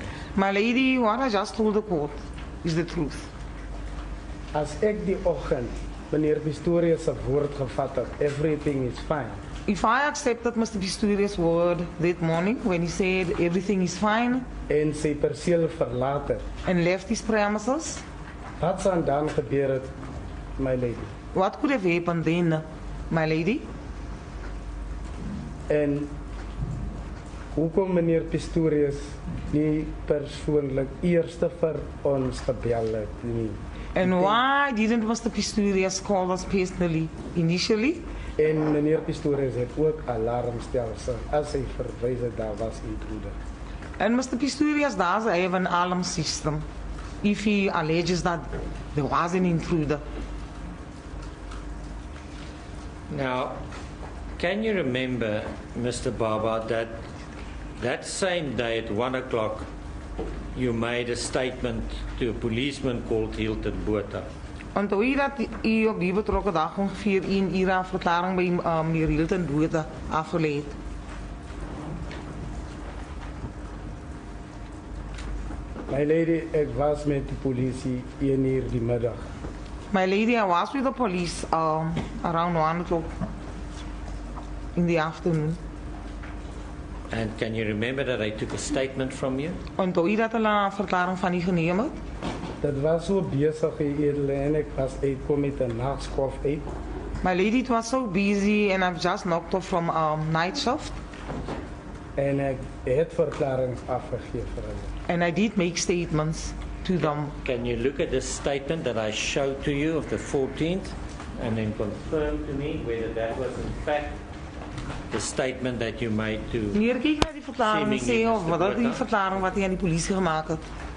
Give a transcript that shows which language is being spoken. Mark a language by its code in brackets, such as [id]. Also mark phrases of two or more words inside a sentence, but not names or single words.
[en] My lady, what I just told the court is the truth. [af] As ek die oggend meneer Pistorius se woord gevat het, [en] everything is fine. If I accepted Mr. Pistorius' word that morning when he said everything is fine [af] En sy perseel verlaat het, [en] and left his premises, [af] wat sou dan gebeur het, [en] my lady? what could have happened then, my lady? [af] En hoekom meneer Pistorius nie persoonlik eerste vir ons gebel het nie? [en] And why didn't Mr. Pistorius call us personally initially? [af] En meneer Pistorius het ook alarmstelsel as hy verwys het daar was intruder. [en] And Mr. Pistorius does have an alarm system if he alleges that there was an intruder. Now, can you remember, Mr. Baba, that same day at 1 o'clock you made a statement to a policeman called Hilton Botha? [af] Onthou jy dat u op die betrokke dag ongeveer 1 uur aan verklaring by meneer Hilton Botha afgelê het? [en] My lady, [af] ek was met die polisie 1 uur die middag. [en] My lady, I was with the police around 1 o'clock in the afternoon. And can you remember that I took a statement from you? [af] Onthou jy dat hulle 'n verklaring van u geneem het? Dit was so besig edele en ek was uitkom met 'n nagskof uit. [en] My lady, it was so busy and I've just knocked off from night shift. [af] En ek het verklaringe afgegee vir hulle. [en] And I did make statements to them. Can you look at this statement that I showed to you of the 14th and then confirm to me whether that was in fact the statement that you made to... [af] Meneer, kyk na die verklaring en sê of wat is die verklaring wat hy aan die polisie gemaak het?